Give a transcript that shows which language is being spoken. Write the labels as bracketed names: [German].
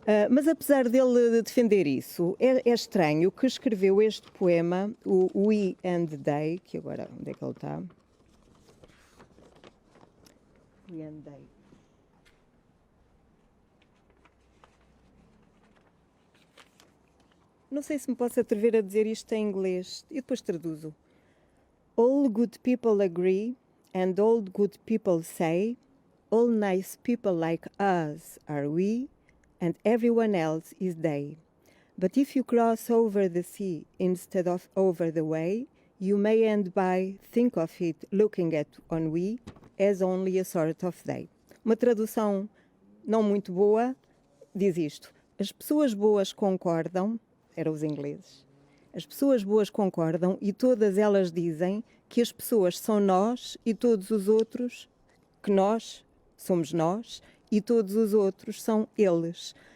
[Portuguese] Mas apesar dele defender isso, é estranho que escreveu este poema, o We and They, que agora, onde é que ele está? [English] We and They. [Portuguese] Não sei se me posso atrever a dizer isto em inglês, e depois traduzo. [English] All good people agree, and all good people say, all nice people like us are we, and everyone else is they. But if you cross over the sea instead of over the way, you may end by think of it looking at on we as only a sort of they. [Portuguese] Uma tradução não muito boa diz isto: as pessoas boas concordam, eram os ingleses, as pessoas boas concordam e todas elas dizem que as pessoas são nós e todos os outros, que nós somos nós e todos os outros são eles.